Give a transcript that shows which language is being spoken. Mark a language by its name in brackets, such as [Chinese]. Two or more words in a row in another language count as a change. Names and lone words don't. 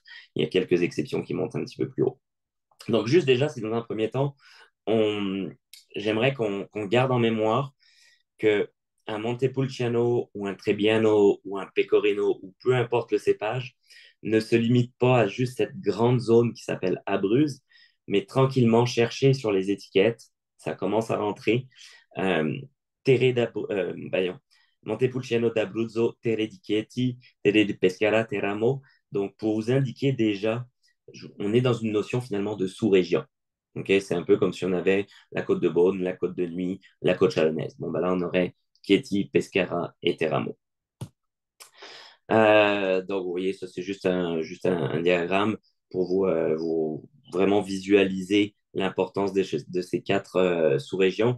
[French] Il y a quelques exceptions qui montent un petit peu plus haut. Donc, juste déjà, c'est dans un premier temps, on, j'aimerais qu'on garde en mémoire que un Montepulciano ou un Trebbiano ou un Pecorino ou peu importe le cépage ne se limite pas à juste cette grande zone qui s'appelle Abruzzes, mais tranquillement chercher sur les étiquettes, ça commence à rentrer. Euh, Montepulciano d'Abruzzo, Terre di Chieti, Terre di Pescara, Teramo. Donc, pour vous indiquer déjà, on est dans une notion finalement de sous-région. Okay? C'est un peu comme si on avait la côte de Beaune, la côte de Nuit, la côte chalonnaise. Bon, ben là, on aurait Chieti, Pescara et Teramo. Donc, vous voyez, ça, c'est juste un diagramme pour vous vraiment visualiser l'importance de ces quatre sous-régions.